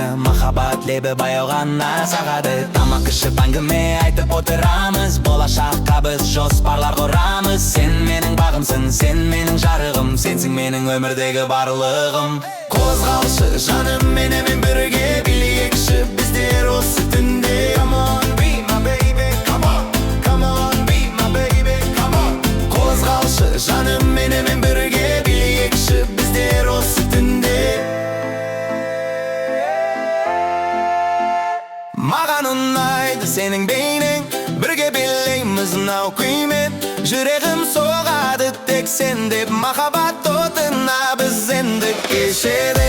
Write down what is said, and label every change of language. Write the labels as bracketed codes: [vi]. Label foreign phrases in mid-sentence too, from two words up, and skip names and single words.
[kk] Махаббат лебі баяу ғана сағады. Тамақ ішіп әңгіме айтып отырамыз, болашаққа біз жоспарлар құрамыз. Сен менің бағымсың, сен менің жарығым, сенсің менің өмірдегі барлығым. Қозғалшы жаным, менімен бірге билейікші біздер осы түнде. [en] Come on, be my baby, come on, come on, be my baby, come on. [kk] Қозғалшы жаным, менімен бірге билейікші біздер осы түнде. Маған ұнайды сенің бейнең, бірге билейміз мынау күймен. Жүрегім соғады тек сен деп, махаббат отына біз енді кешеді.